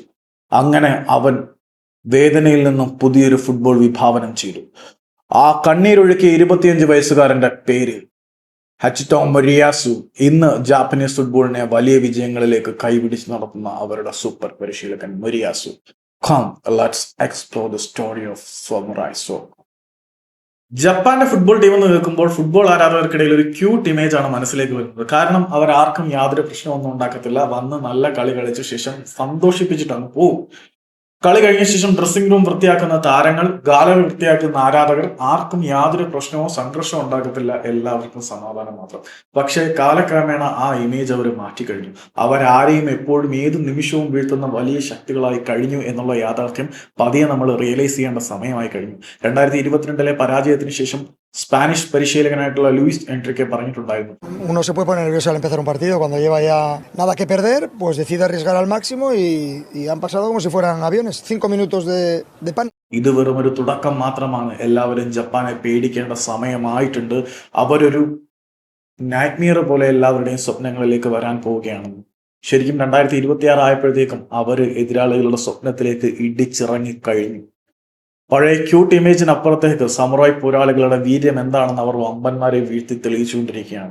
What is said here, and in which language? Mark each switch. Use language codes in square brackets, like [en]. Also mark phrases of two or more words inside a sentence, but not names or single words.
[ml] അങ്ങനെ അവൻ വേദനയിൽ നിന്നും പുതിയൊരു ഫുട്ബോൾ വിഭാവനം ചെയ്തു. ആ കണ്ണീരൊഴുക്കിയ 25 വയസ്സുകാരന്റെ പേര് ഹച്ചിറ്റോ മൊരിയാസു. ഇന്ന് ജാപ്പനീസ് ഫുട്ബോളിനെ വലിയ വിജയങ്ങളിലേക്ക് കൈപിടിച്ച് നടത്തുന്ന അവരുടെ സൂപ്പർ പരിശീലകൻ മൊരിയാസു. [en] Come, let's explore the story of Samurai Soccer. [ml] ജപ്പാന്റെ ഫുട്ബോൾ ടീം എന്ന് കേൾക്കുമ്പോൾ ഫുട്ബോൾ ആരാധകർക്കിടയിൽ ഒരു ക്യൂട്ട് ഇമേജ് ആണ് മനസ്സിലേക്ക് വരുന്നത്. കാരണം അവർ ആർക്കും യാതൊരു പ്രശ്നമൊന്നും ഉണ്ടാക്കത്തില്ല. വന്ന് നല്ല കളി കളിച്ച ശേഷം സന്തോഷിപ്പിച്ചിട്ടാണ് പോകും. കളി കഴിഞ്ഞ ശേഷം ഡ്രസ്സിംഗ് റൂം വൃത്തിയാക്കുന്ന താരങ്ങൾ, ഗാലറി വൃത്തിയാക്കുന്ന ആരാധകർ, ആർക്കും യാതൊരു പ്രശ്നമോ സംഘർഷമോ ഉണ്ടാക്കത്തില്ല. എല്ലാവർക്കും സമാധാനം മാത്രം. പക്ഷേ കാലക്രമേണ ആ ഇമേജ് അവർ മാറ്റിക്കഴിഞ്ഞു. അവരാരെയും എപ്പോഴും ഏത് നിമിഷവും വീഴ്ത്തുന്ന വലിയ ശക്തികളായി കഴിഞ്ഞു എന്നുള്ള യാഥാർത്ഥ്യം പതിയെ നമ്മൾ റിയലൈസ് ചെയ്യേണ്ട സമയമായി കഴിഞ്ഞു. 2022 പരാജയത്തിന് ശേഷം സ്പാനിഷ് പരിശീലകനായിട്ടുള്ള ലൂയിസ് എൻട്രിക്കെ പറഞ്ഞിട്ടുണ്ടായിരുന്നു, [es] Uno se puede poner nervioso al empezar un partido, cuando lleva ya nada que perder, pues decide arriesgar al máximo y han pasado como si fueran aviones, 5 minutos de pan. [ml] ഇത് വെറും ഒരു തുടക്കം മാത്രമാണ്. എല്ലാവരും ജപ്പാനെ പേടിക്കേണ്ട സമയമായിട്ടുണ്ട്. അവരൊരു നൈറ്റ്മിയർ പോലെ എല്ലാവരുടെയും സ്വപ്നങ്ങളിലേക്ക് വരാൻ പോവുകയാണെന്ന്. ശരിക്കും 2026 ആയപ്പോഴത്തേക്കും അവർ എതിരാളികളുടെ സ്വപ്നത്തിലേക്ക് ഇടിച്ചിറങ്ങി കഴിഞ്ഞു. പഴയ ക്യൂട്ട് ഇമേജിനപ്പുറത്തേക്ക് സമുറായ് പോരാളികളുടെ വീര്യം എന്താണെന്ന് അവർ വമ്പന്മാരെ വീഴ്ത്തി തെളിയിച്ചുകൊണ്ടിരിക്കുകയാണ്.